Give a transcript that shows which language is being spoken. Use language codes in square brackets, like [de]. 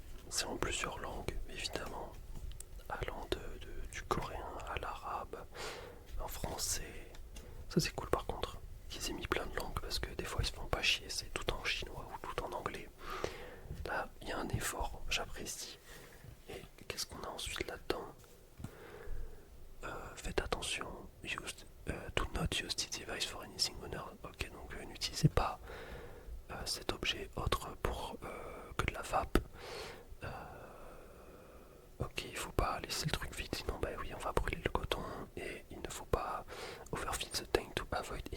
[fr] C'est en plusieurs langues, évidemment, allant du coréen à l'arabe, en français. Ça c'est cool par contre, qu'ils aient mis plein de langues parce que des fois ils se font pas chier, c'est tout en chinois ou tout en anglais. Là, il y a un effort, j'apprécie. Et qu'est-ce qu'on a ensuite là-dedans? Faites attention, [en] do not use this device for anything on. [fr] Ok, donc n'utilisez pas cet objet autre pour que de la vape. Ok, il faut pas laisser le truc vide, sinon bah oui, on va brûler le coton et il ne faut pas [en] overfill the tank to have